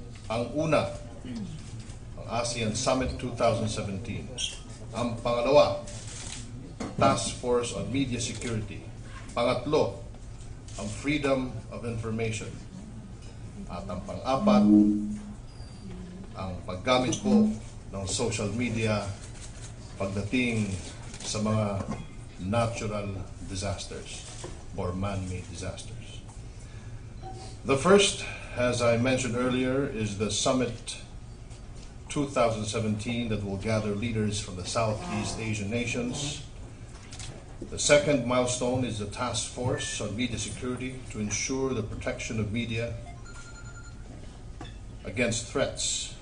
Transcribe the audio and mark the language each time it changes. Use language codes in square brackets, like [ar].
[tl] Ang una, ang ASEAN Summit 2017. Ang pangalawa, Task Force on Media Security. Pangatlo, ang Freedom of Information. At ang pang-apat, ang paggamit po ng social media pagdating sa mga natural disasters or man-made disasters. [en] The first, as I mentioned earlier, is the Summit 2017 that will gather leaders from the Southeast Asian nations. The second milestone is the Task Force on Media Security to ensure the protection of media against threats